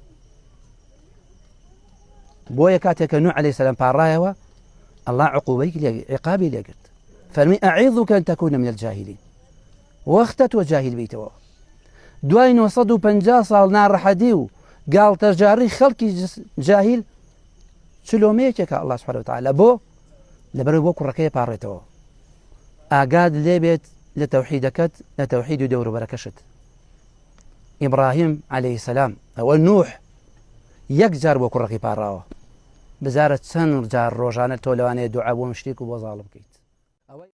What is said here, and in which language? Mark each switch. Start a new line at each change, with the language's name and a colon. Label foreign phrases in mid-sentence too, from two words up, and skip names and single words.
Central Kurdish: بۆیە کاتێک کە نوح
Arabic: عليه السلام
Central Kurdish: پاڕایەوە ئەڵڵا عقوبەی لێگرت.
Arabic: فەرمی ئەعیظوکە ئەن تەکونە من الجاهلین.
Central Kurdish: وەختە تۆ جاهیل بیتەوە. دوای 950 ساڵ ناڕەحەتی و گاڵتەجاری خەڵکی جاهیل چلۆمەیەکێکە
Arabic: الله سبحانه وتعالى
Central Kurdish: بۆ لەبەرەوەی بۆ کوڕەکەی پاڕێتەوە. ئاگاد لێبێت لە تەوحیدەکەت، لە تەوحید و دەوروبەرەکەشت. ئیبراهیم
Arabic: عليه السلام
Central Kurdish: ئەوە نوح یەک جار بۆ کوڕەکەی پاڕاوە، بزارە چەند جار ڕۆژانە تۆ لەوانەیە دوعا بۆ مشریک و بۆ زاڵم بکەیت.